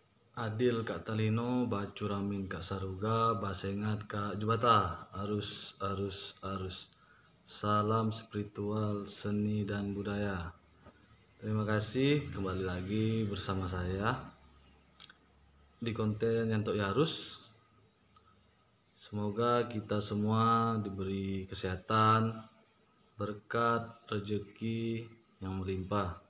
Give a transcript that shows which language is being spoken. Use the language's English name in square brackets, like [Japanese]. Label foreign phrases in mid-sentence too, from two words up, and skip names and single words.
[Kendayan] Adil Kak Talino, Bacuramin Kak Saruga, Basengat Kak Jubata, arus. [Indonesian] Salam spiritual, seni dan budaya. Terima kasih kembali lagi bersama saya di konten Nyantok Yarus. Semoga kita semua diberi kesehatan, berkat, rezeki yang melimpah.